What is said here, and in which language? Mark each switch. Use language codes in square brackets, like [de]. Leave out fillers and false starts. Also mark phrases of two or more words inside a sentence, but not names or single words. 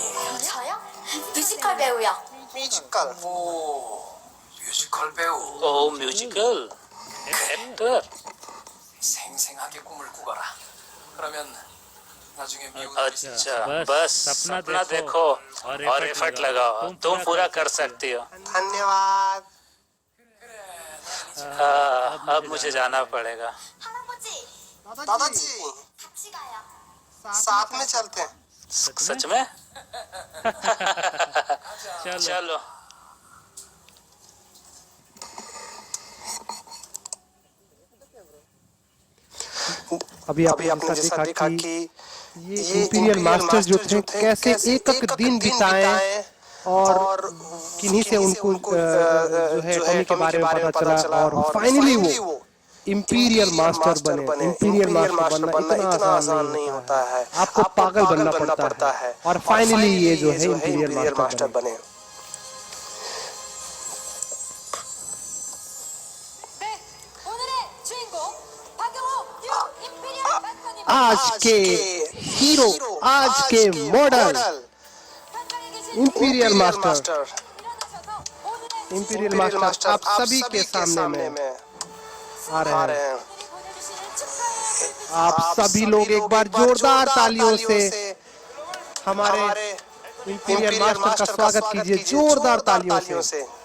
[ko] 저요? 뮤지컬 배우요. [hi] म्यूजिकल। [ko] 오, 뮤지컬 배우. [hi] ओ [en] musical actor. [ko] 생생하게 꿈을 꾸거라. 그러면 나중에 미국 [hi] अच्छा बस सपना देखो और एफर्ट लगाओ, तुम पूरा कर सकती हो। धन्यवाद। अब मुझे जाना पड़ेगा। [ko] 할아버지, [hi] दादाजी [ko] 같이 가요. [hi] साथ में चलते हैं। सच में? चलो। अभी आपने जैसा देखा कि ये [en] imperial masters [hi] जो थे कैसे एक एक दिन बिताए और किन्हीं से उनको जो है कमी के बारे में पता चला और फाइनली वो [en] imperial master [hi] बने। [en] imperial master [hi] बनना इतना आसान नहीं होता है, आपको पागल बनना पड़ता है और फाइनली ये जो है [en] imperial master [hi] बने। [ko] 네, 오늘의 [hi] आज के हीरो, आज के [en] model imperial master, imperial master [hi] आप सभी के सामने में आ रहे हैं। आप सभी लोग एक बार जोरदार तालियों से हमारे [en] imperial master [hi] का स्वागत कीजिए, जोरदार तालियों से।